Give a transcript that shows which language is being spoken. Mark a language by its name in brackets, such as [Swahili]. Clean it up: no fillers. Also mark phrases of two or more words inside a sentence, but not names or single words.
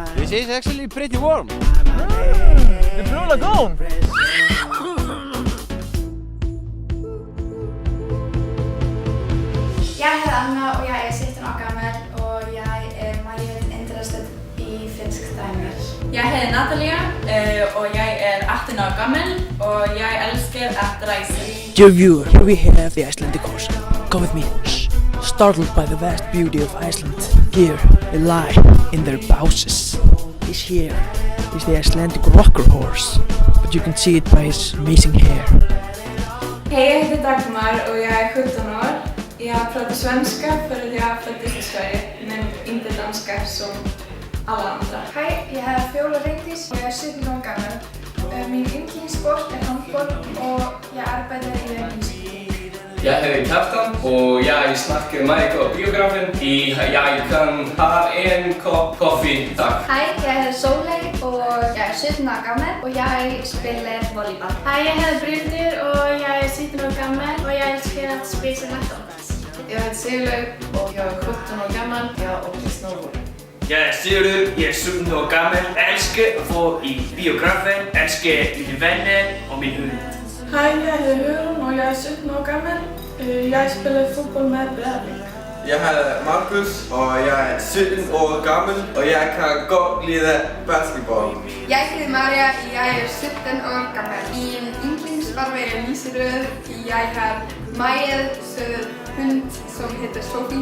[English] This is actually pretty warm. The Blue Lagoon. [Danish] Jeg hedder Anna og jeg er 17 år gammel og jeg er meget interesseret i finsk damer. Jeg hedder Natalia og jeg er 18 år gammel og jeg elsker at rejse. [English] Dear viewer, here we have the Icelandic horse. Come with me. Startled by the vast beauty of Iceland, here they lie in their bouses. This here is the Icelandic rocker horse, but you can see it by his amazing hair. [Swedish] Hej, jag heter Dagmar och jag är 17 år. Jag pratar svenska för att jag föddes i Sverige, men inte danska som alla andra. [Danish] Hej, jeg hedder Fjóla Reykdís og jeg er 17 år gammel. Min yndlingssport er handbold og jeg arbejder i verdenskrig. Jeg hedder Kjartan og jeg snakker meget på biografen. Jeg kan have en kop kaffe, tak. Hej, jeg hedder Sóley og jeg er 17 år gammel og jeg spiller volleyball. Hej, jeg hedder Bryndur og jeg er 17 år gammel og jeg elsker at spise McDonald's. [Swedish] Jag heter Selaug och jag är 17 år gammal. Jag åker snowboard. [Danish] Jeg er Sigurður, jeg er 17 år gammel. Jeg elsker at få i biografen. Jeg elsker mine venner og min hund. [Swedish] Hej, jag heter Hugrún och jag är 17 år gammal. Jag spelar fotboll med Breiðablik. [Danish] Jeg hedder Markus, og jeg er 17 år gammel, og jeg kan godt lide basketball. Jeg hedder Maria og jeg er 17 år gammel. Min yndlingsfarve er lyserød. Jeg har meget sød hund som hedder Sofie.